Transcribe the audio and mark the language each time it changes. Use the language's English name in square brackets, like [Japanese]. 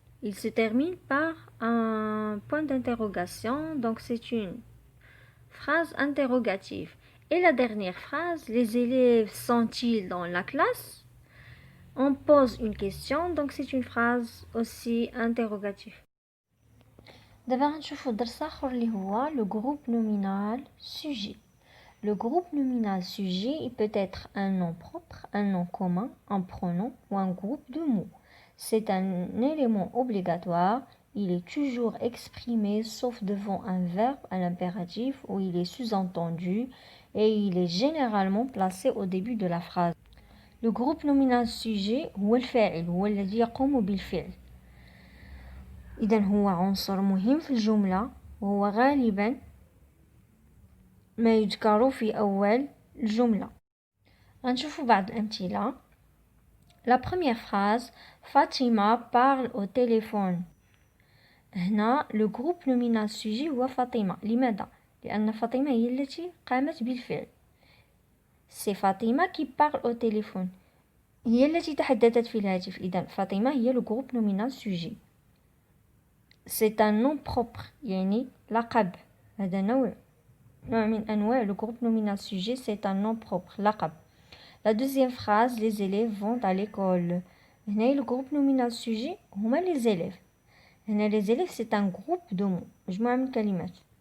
[French] Il se termine par un point d'interrogation, donc c'est une phrase interrogative. Et la dernière phrase: les élèves sont-ils dans la classe? On pose une question, donc c'est une phrase aussi interrogative. [Arabic] دابا غنشوفو درس آخر اللي هو le groupe nominal sujet. [French] Le groupe nominal sujet, il peut être un nom propre, un nom commun, un pronom ou un groupe de mots. C'est un élément obligatoire. Il est toujours exprimé sauf devant un verbe à l'impératif où il est sous-entendu, et il est généralement placé au début de la phrase. [Arabic] Le groupe nominal sujet هو الفاعل، هو الذي يقوم بالفعل. إذن هو عنصر مهم في الجملة، وهو غالبا ما يذكر في أول الجملة. غنشوفوا بعض الأمثلة. [French] La première phrase: Fatima parle au téléphone. هنا le groupe nominal sujet [Arabic] هو فاطمة. لماذا؟ لأن فاطمة هي التي قامت بالفعل. سي فاطمة [French] qui parle au téléphone، [Arabic] هي التي تحدثت في الهاتف. إذا فاطمة هي [French] le groupe nominal sujet. C'est un nom propre، [Arabic] يعني لقب. هذا نوع من أنواع le groupe nominal sujet. [French] C'est un nom propre، لقب. La deuxième phrase, les élèves vont à l'école. هنا le groupe nominal sujet هما les élèves. هنا les élèves c'est un groupe de mots، [Arabic] مجموعة من الكلمات.